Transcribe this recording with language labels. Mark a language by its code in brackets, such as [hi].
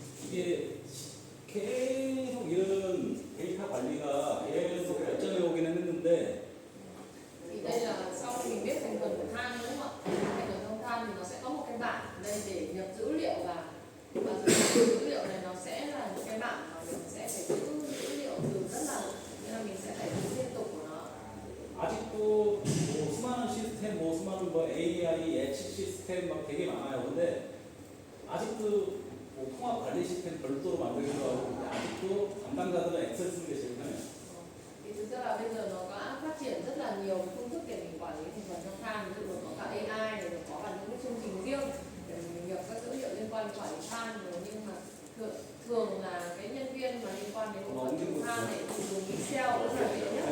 [ko] 이게 계속 이런 데이터 관리가 계속 발전해 오긴 했는데 [vi] Thì đây là sau khi mình biết thành phần của than đúng không ạ? Thành phần trong than thì nó sẽ có một cái bảng đây để nhập dữ liệu vào. Và dữ liệu này nó sẽ là những cái bảng mà mình sẽ phải giữ dữ liệu từ rất là nên là mình sẽ phải giữ liên tục của nó. [ko] 아직도 뭐 수많은 시스템, 뭐 수많은 뭐 AI, 예측 시스템 막 되게 많아요. 근데 아직도 뭐 통합 관리 시스템 별도로 만들기도 하고 근데 아직도 담당자들은 엑셀 쓰는 게 제일 편해요. [vi] Thì thực ra là bây giờ nó có phát triển rất là nhiều phương thức để mình quản lý thành phần trong than, ví dụ có cả AI này, rồi có cả những cái chương trình riêng để mình nhập các dữ liệu liên quan đến quản lý than rồi, nhưng mà thường là cái nhân viên mà liên quan đến bộ phận trong than này thì dùng Excel rất là dễ nhất.